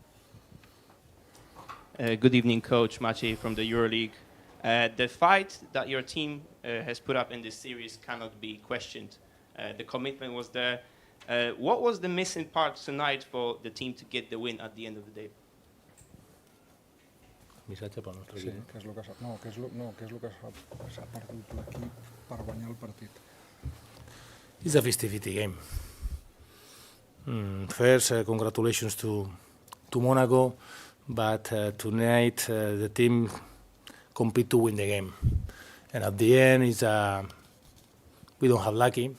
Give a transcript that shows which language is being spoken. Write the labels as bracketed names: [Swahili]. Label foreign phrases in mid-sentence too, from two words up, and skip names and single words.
[English] Good evening, Coach Maciej from the Euroleague. The fight that your team has put up in this series cannot be questioned. The commitment was there. What was the missing part tonight for the team to get the win at the end of the day? [Catalan] Missatge pel nostre Sí, equip. què és el que s'ha perdut l'equip per guanyar el partit? [English] It's a 50-50 game. First, congratulations to Monaco, but tonight the team compete to win the game. And at the end, we don't have lucky.